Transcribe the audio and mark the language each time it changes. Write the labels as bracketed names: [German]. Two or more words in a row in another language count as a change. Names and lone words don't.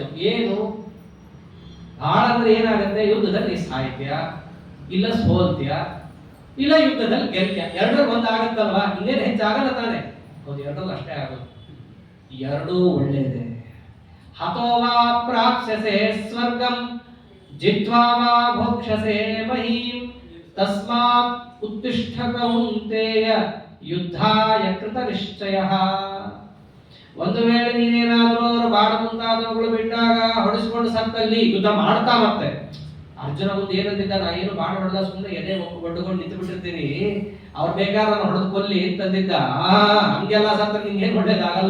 [Kannada] ಏನು ಬಹಳ ಅಂದ್ರೆ ಏನಾಗುತ್ತೆ, ಯುದ್ಧದಲ್ಲಿ ಸಾಹಿತ್ಯ ಇಲ್ಲ ಸೋಲ್ತ್ಯ ಇಲ್ಲ ಯುದ್ಧದಲ್ಲಿ ಗೆಲ್ತ್ಯ, ಎರಡರಲ್ಲಿ ಒಂದು ಆಗುತ್ತಲ್ವಾ, ಇನ್ನೇನು ಹೆಚ್ಚಾಗಲ್ಲ ತಾನೆ. ಹೌದು, ಎರಡರಲ್ಲಿ ಅಷ್ಟೇ ಆಗೋದು, ಎರಡೂ ಒಳ್ಳೇದೆ. [Sanskrit] ಹತೋವಾ ಪ್ರಾಪ್ಸ್ಯಸೆ ಸ್ವರ್ಗಂ ಜಿತ್ವಾ ವಾ ಭೋಕ್ಷಸೆ ಮಹೀಂ ತಸ್ಮಾತ್ ಉತ್ತಿಷ್ಠ ಕೌಂತೇಯ ಯುದ್ಧಾಯ ಕೃತ ನಿಶ್ಚಯಃ. [Kannada] ಒಂದು ವೇಳೆ ನೀನೇನಾದ್ರೂ ಅವರು ಬಾಣ ಮುಂತಾದವುಗಳು ಬಿಟ್ಟಾಗ ಹೊಡೆಸಿಕೊಂಡು ಸತ್ತಲ್ಲಿ ಯುದ್ಧ ಮಾಡ್ತಾ ಮತ್ತೆ ಅರ್ಜುನ ಮುಂದೆ ಏನಂತಿದ್ದ, ನಾ ಏನು ಬಾಣ ಹೊಡೆದ ಸುಮ್ಮನೆ ಎದೆ ಒಡ್ಡುಕೊಂಡು ನಿಂತು ಬಿಟ್ಟಿರ್ತೀನಿ, ಅವ್ರು ಬೇಕಾದ್ರೆ ಹೊಡೆದು ಕೊಲ್ಲಿ ಅಂತಂದಿದ್ದ. ಹಂಗೆಲ್ಲ ಸತ್ತ ನಿಂಗೇನು ಒಳ್ಳೇದಾಗಲ್ಲ.